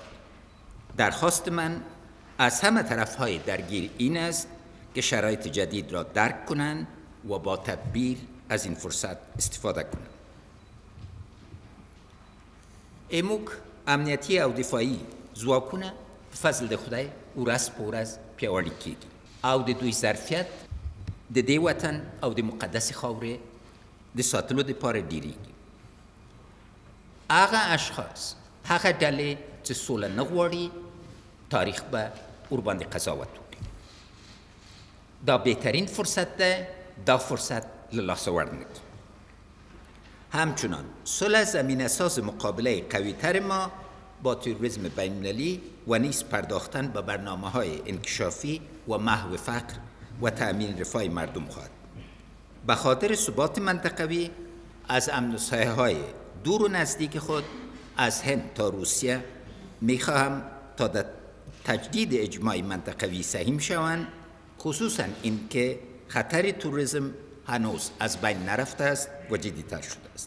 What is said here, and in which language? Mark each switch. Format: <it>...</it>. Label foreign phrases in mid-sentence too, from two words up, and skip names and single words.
<fa>درخواست من از همه طرفهای درگیر این است که شرایط جدید را درک کنند و با تدبیر از این فرصت استفاده کنند.</fa> <ps>اموک امنیتی او دفاعی ځواکونه په فضل د خدای ورځ په ورځ پیاوړي کیږي او د دوی ظرفیت د دې وطن او د مقدس خاورې د ساتلو دپاره ډیریږي. هغه اشخاص، هغه ډلې چې سوله نه غواړي، تاریخ به ورباندې قضاوت وکړي. دا بهترین فرصت ده، دا فرصت له لاسه ورنکړو.</ps> <fa>همچنان صلح زمینه ساز مقابله قوی‌تر ما با تروریسم بین‌المللی و نیز پرداختن به برنامه‌های انکشافی و محو فقر و تأمین رفاه مردم خواهد. به خاطر ثبات منطقوی از امن و سایه‌های دور و نزدیک خود از هند تا روسیه می‌خواهم تا در تجدید اجماع منطقوی سهیم شوند، خصوصاً اینکه خطر تروریسم هنوز از بین نرفته است و جدی‌تر شده است.</fa>